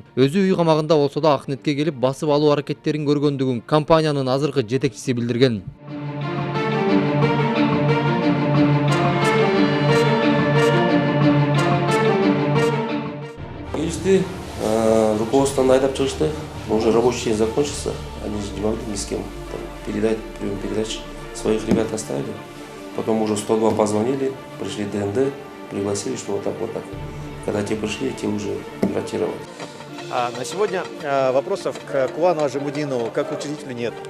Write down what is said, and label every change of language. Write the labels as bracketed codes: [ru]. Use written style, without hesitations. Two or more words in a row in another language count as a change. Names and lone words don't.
[ky] Өзү үй камагында болсо да Акнетке келип басып алуу аракеттерин көргөндүгүн компаниянын азыркы жетекчиси билдирген. Келишти, руководствоны айдап чыгышты. [ru] Уже рабочий день закончился. Они же не могли ни с кем передать, прием передач. Своих ребят оставили. Потом уже 102 позвонили, пришли ДНД, пригласили, что вот так, вот так. Когда те пришли, те уже ротировали. На сегодня вопросов к Кубану Ажимудинову как учредителю нет.